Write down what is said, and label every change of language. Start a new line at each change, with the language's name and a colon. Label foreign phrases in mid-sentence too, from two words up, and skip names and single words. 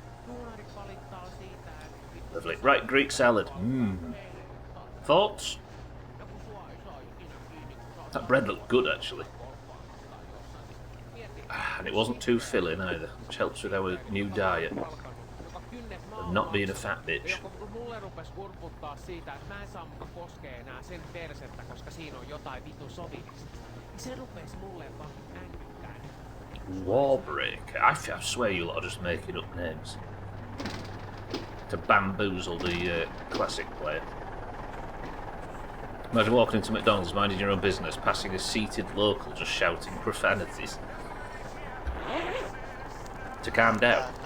English: Lovely. Right, Greek salad. Thoughts? That bread looked good, actually. And it wasn't too filling either, which helps with our new diet. A not being a fat bitch.
Finnish: Mulle rupes urputtaa siitä, että mä en saa muka koskea enää sen persettä, koska siinä on jotain vitun sovimista. Se rupes mulle vaan änkyttää.
English: Warbreaker. I swear you lot are just making up names to bamboozle the classic player. Imagine walking into McDonald's, minding your own business, passing a seated local just shouting profanities. To calm down.